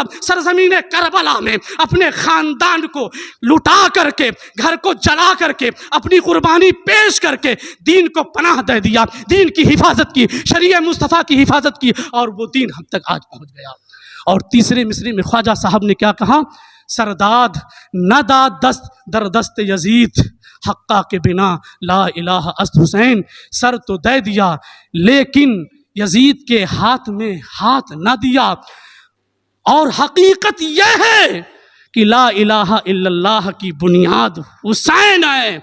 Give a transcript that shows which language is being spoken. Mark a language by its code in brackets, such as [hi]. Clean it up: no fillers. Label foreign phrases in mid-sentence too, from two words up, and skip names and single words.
[ur] سرزمین کربلا میں اپنے خاندان کو لٹا کر کے، گھر کو جلا کر کے، اپنی قربانی پیش کر کے دین کو پناہ دے دیا، دین کی حفاظت کی، شریعہ مصطفیٰ کی حفاظت کی، اور وہ دین ہم تک آج پہنچ گیا۔ اور تیسرے مصرے میں خواجہ صاحب نے کیا کہا؟ [fa] سرداد نہ داد دست در دست یزید، حقہ کے بنا لا الہ است حسین، [ur] سر تو دے دیا لیکن یزید کے ہاتھ میں ہاتھ نہ دیا۔ اور حقیقت یہ ہے کہ [ar] لا الہ الا اللہ [ur] کی بنیاد حسین ہے۔